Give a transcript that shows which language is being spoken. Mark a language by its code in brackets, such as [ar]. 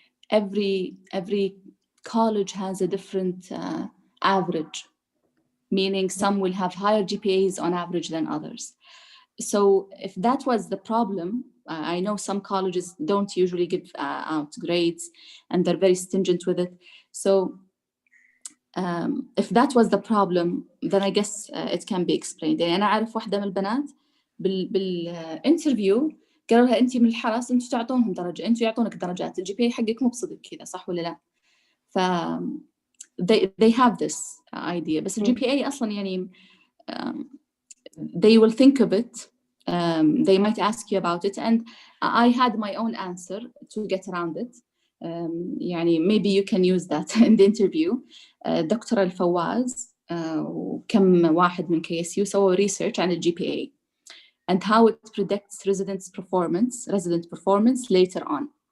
[en] every college has a different average, meaning some will have higher GPAs on average than others. So if that was the problem, I know some colleges don't usually give out grades and they're very stringent with it. So if that was the problem, then I guess it can be explained. [ar] يعني أنا أعرف واحدة من البنات بالانترفيو قالوا لها أنت من الحرس أنتوا تعطونهم درجة، أنتوا يعطونك درجات، الجي بي حقك مو بصدق كذا، صح ولا لا؟ ف [en] they have this idea. [ar] بس الجي بي أصلاً يعني [en] they will think of it. They might ask you about it, and I had my own answer to get around it. يعني maybe you can use that in the interview. [ar] دكتور الفواز وكم واحد من KSU سووا research عن الجي بي [en] and how it predicts resident performance later on.